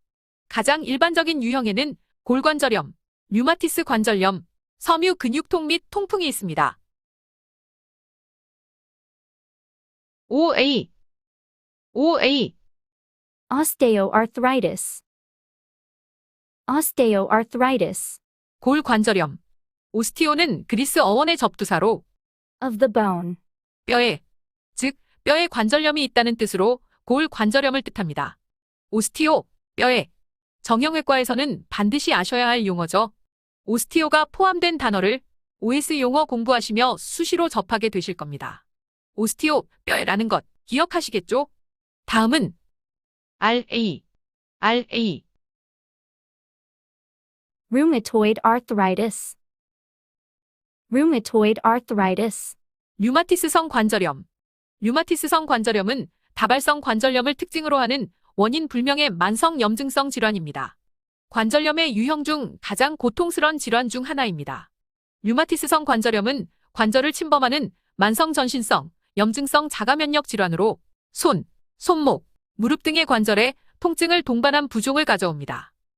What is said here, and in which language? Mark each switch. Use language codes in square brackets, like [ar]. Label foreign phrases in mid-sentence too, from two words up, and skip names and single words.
[ko] 가장 일반적인 유형에는 골관절염, 류마티스 관절염, 섬유 근육통 및 통풍이 있습니다. [en] OA, OA, osteoarthritis, osteoarthritis, [ko] 골관절염. 오스티오는 그리스 어원의 접두사로 [en] of the bone, [ko] 뼈에, 즉 뼈에 관절염이 있다는 뜻으로 골관절염을 뜻합니다. 오스티오, 뼈에. 정형외과에서는 반드시 아셔야 할 용어죠. 오스티오가 포함된 단어를 OS 용어 공부하시며 수시로 접하게 되실 겁니다. 오스티오, 뼈에라는 것 기억하시겠죠? 다음은 RA, RA, [en] rheumatoid arthritis, rheumatoid arthritis, [ko] 류마티스성 관절염. 류마티스성 관절염은 다발성 관절염을 특징으로 하는 원인 불명의 만성 염증성 질환입니다. 관절염의 유형 중 가장 고통스러운 질환 중 하나입니다. 류마티스성 관절염은 관절을 침범하는 만성 전신성, 염증성 자가면역 질환으로 손, 손목, 무릎 등의 관절에 통증을 동반한 부종을 가져옵니다.